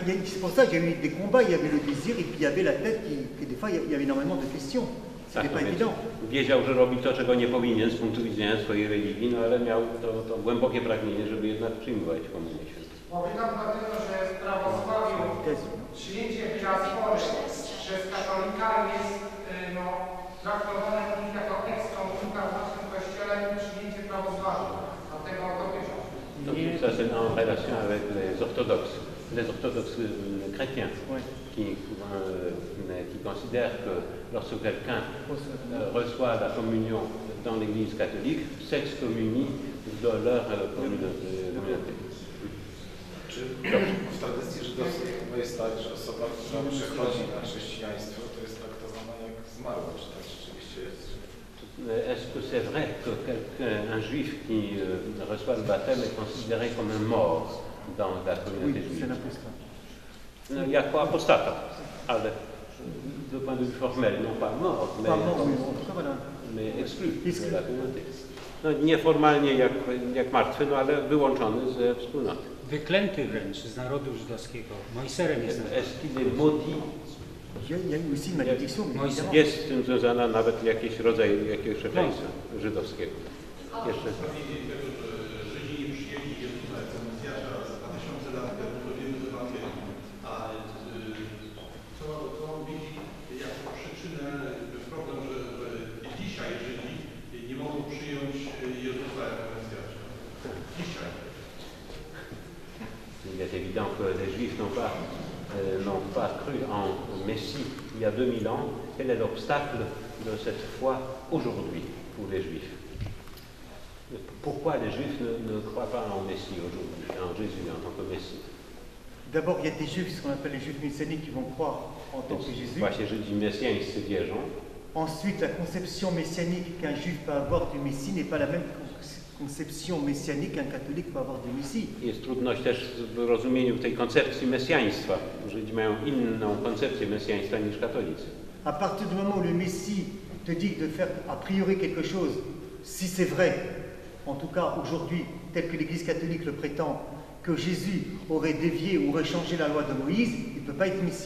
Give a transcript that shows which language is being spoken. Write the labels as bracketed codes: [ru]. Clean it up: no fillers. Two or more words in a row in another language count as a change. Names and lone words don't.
[fr] C'est pour ça qu'il y a eu des combats, il y avait le désir et puis il y avait la tête qui des fois, il y avait énormément de questions. C'était pas évident. [pl] Wiedział, że robi to, czego nie powinien z punktu widzenia swojej religii, no ale miał to głębokie pragnienie, żeby jednak przyjmować komunię świętą. Powiadam dlatego, że w prawosławiu przyjęcie diaspory przez katolika jest traktowane jako ekskomunika w naszym kościele i przyjęcie prawosławiu. Dlatego to pytam. [fr] Donc ça c'est en relation avec les orthodoxes chrétiens qui considèrent que lorsque quelqu'un reçoit la communion dans l'église catholique, s'excommunie de leur communauté. [pl] Czy w tradycji żydowskiej jest tak, że osoba, która przechodzi na chrześcijaństwo, to jest traktowana jak zmarła? Czy tak rzeczywiście jest? [fr] Est-ce que c'est vrai qu'un juif qui reçoit le baptême est considéré comme un mort dans la communauté juive? [pl] Jako apostata, ale [fr] de point de vue formel, non pas mort, mais exclu de la communauté. [pl] No, nieformalnie jak martwy, no ale wyłączony ze wspólnoty. Wyklęty wręcz z narodu żydowskiego. Mojserem jest. [fr] Est-ce qu'il est maudit? [pl] Jest z tym związana nawet jakiś rodzaj jakiegoś przekleństwa żydowskiego. Jeszcze. Żydzi nie przyjęli Jezusa jako Mesjasza 2000 lat temu, to wiemy z Ewangelii. A co on widzi jako przyczynę, problem, że dzisiaj Żydzi nie mogą przyjąć Jezusa jako Mesjasza. Dzisiaj. [fr] Il est évident que les Juifs n'ont pas cru en Messie il y a 2000 ans. Quel est l'obstacle de cette foi aujourd'hui pour les Juifs? Pourquoi les Juifs ne croient pas en Messie aujourd'hui, en Jésus en tant que Messie? D'abord, il y a des Juifs, ce qu'on appelle les Juifs messianiques, qui vont croire en tant que Jésus. [pl] Właśnie Żydzi mesjańscy wierzą. [fr] Ensuite, la conception messianique qu'un Juif peut avoir du Messie n'est pas la même conception messianique qu'un catholique peut avoir du Messie. [pl] Jest trudność też w rozumieniu tej koncepcji mesjaństwa. Żydzi mają inną koncepcję mesjaństwa niż katolicy. [fr] À partir du moment où le Messie te dit de faire a priori quelque chose, si c'est vrai, en tout cas aujourd'hui, tel que l'Église catholique le prétend, que Jésus aurait dévié ou aurait changé la loi de Moïse, il ne peut pas être Messie.